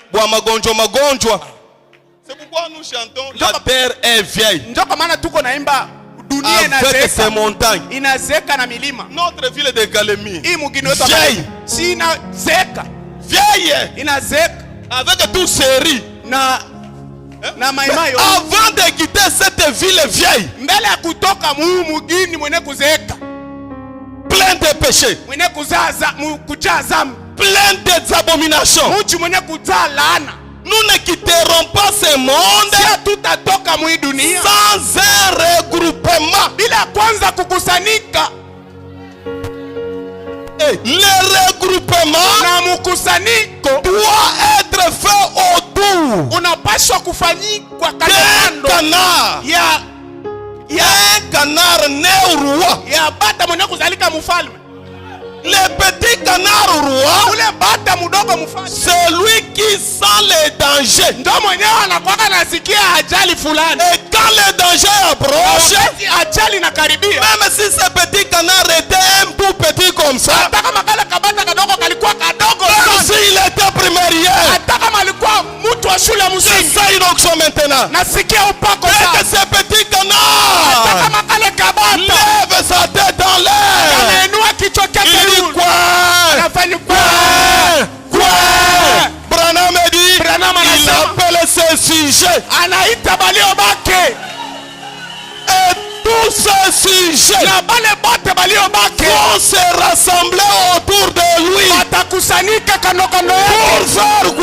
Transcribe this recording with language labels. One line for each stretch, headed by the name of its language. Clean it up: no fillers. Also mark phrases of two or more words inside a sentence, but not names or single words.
Swahili: bwa magonjwa magonjwa.
French: C'est pourquoi nous chantons la terre est vieille.
Swahili: Ndio maana tuko naimba dunia
French: avec ses montagnes.
Swahili: Inazeka na milima.
French: Notre ville de Galemi.
Swahili: Hii mugini wetu
French: vieille.
Swahili: Si inazeka.
French: Vieille.
Swahili: Inazeka.
French: Avec tout série.
Swahili: Na maimayo.
French: Avant de quitter cette ville vieille.
Swahili: Mbele ya kutoka mugini mwenye kuzeeka.
French: Plein de péchés.
Swahili: Mwenye kujaa zambi.
French: Plein des abominations.
Swahili: Mtu mwenye kujaa laana.
French: Nous ne quitterons pas ce monde sans un regroupement.
Swahili: Bila kwanza kukusanyika.
French: Le regroupement
Swahili: na mkusanyiko
French: doit être fait autour.
Swahili: Unapaswa kufanyikwa kando ya
French: canard né roi.
Swahili: Ya bata mwenye kuzalika mfalme.
French: Le petit canard roi,
Swahili: ule bata mudogo mfalme,
French: celui qui sent les dangers.
Swahili: Ndo mwenyewe anakuwa anasikia ajali fulani.
French: Et quand le danger approche,
Swahili: ajali inakaribia,
French: même si ce petit canard était un tout petit comme ça,
Swahili: hata kama kale kabata kadogo kalikuwa kadogo,
French: même s'il était primaire,
Swahili: hata kama alikuwa mtu wa shule ya msingi,
French: c'est ça une onction maintenant.
Swahili: Nasikia upako sasa.
French: Que ce petit canard,
Swahili: hata kama kale kabata,
French: lève sa tête dans l'air,
Swahili: anainua kichwa chake juu. Anafanya quoi?
French: Branham dit, il appelle ce sujet.
Swahili: Anaita baliobaki.
French: Et tous ces sujets vont se rassembler autour de lui. Pour faire